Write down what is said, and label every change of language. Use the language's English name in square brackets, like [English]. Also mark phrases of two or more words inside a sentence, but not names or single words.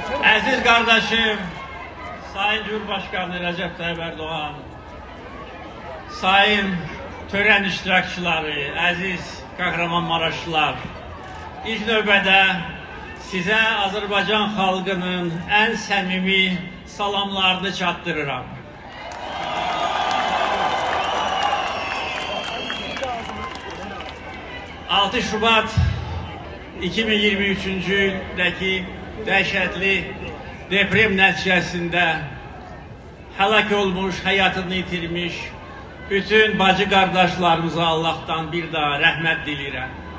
[Turkish] Aziz kardeşim, Sayın Cumhurbaşkanı Recep Tayyip Erdoğan, Sayın tören iştirakçıları, aziz Kahramanmaraşlılar, [Azerbaijani] ilk növbədə sizə Azərbaycan xalqının ən səmimi salamlarını çatdırıram. ...6 Şubat 2023-cü ildəki dəhşətli deprem nəticəsində həlak olmuş, həyatını itirmiş bütün bacı qardaşlarımıza Allah'tan bir daha rəhmət dilirəm.